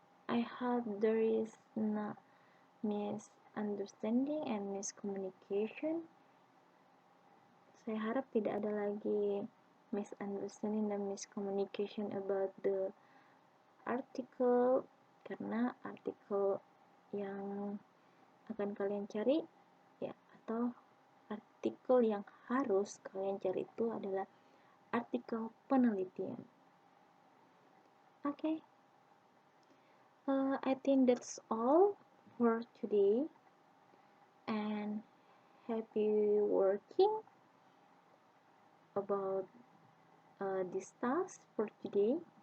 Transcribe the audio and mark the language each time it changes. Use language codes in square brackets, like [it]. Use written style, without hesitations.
[en] I hope there is no misunderstanding and miscommunication. [id] Saya harap tidak ada lagi misunderstanding dan miscommunication [en] about the article, [id] karena artikel yang akan kalian cari ya, atau artikel yang harus kalian cari itu adalah artikel penelitian. [en] Okay. I think that's all for today, and happy working about this task for today.